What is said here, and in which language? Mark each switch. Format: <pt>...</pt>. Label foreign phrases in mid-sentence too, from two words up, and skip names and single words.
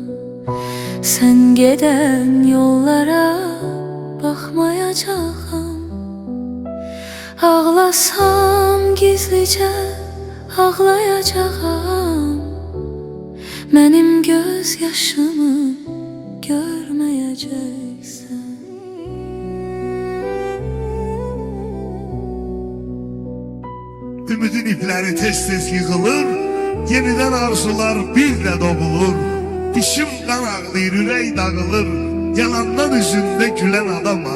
<tr>Sen giden yollara bakmayacağım. Ağlasam gizlice ağlayacağım. Benim gözyaşımı görmeyeceksen.</tr> <az>Ümidin ipləri tez-tez yığılır, yenidən arzular bir də doğulur. Dişim qan ağlayır, ürək dağılır, yalandan üzündə gülən adamam.</az>